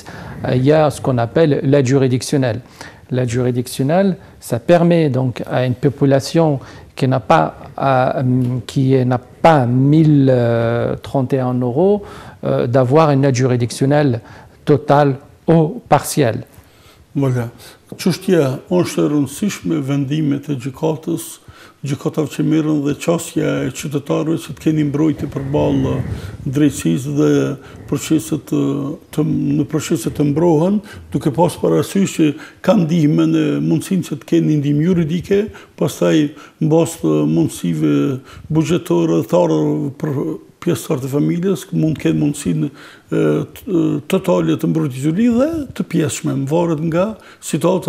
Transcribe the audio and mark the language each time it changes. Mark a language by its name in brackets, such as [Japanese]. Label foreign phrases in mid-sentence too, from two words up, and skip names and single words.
[French] Il y a ce qu'on appelle l'aide juridictionnelle. L'aide juridictionnelle, ça permet donc à une population qui n'a pas 1031 € d'avoir une aide juridictionnelle totale ou partielle. Voilà. [Albanian] Çështja është e rëndësishme vendimet e gjykatave që merren dhe çështja e qytetarëve që të kenë mbrojtje përballë drejtësisë dhe në procese të mbrohen, duke pas parasysh që kanë ndihmën e mundësinë që të kenë ndihmë juridike, pastaj mbas mundësive buxhetore për pjesëtarët e familjes, mund të kenë mundësinë totale të mbrojtjes juridike dhe të pjesshme, varet nga situata.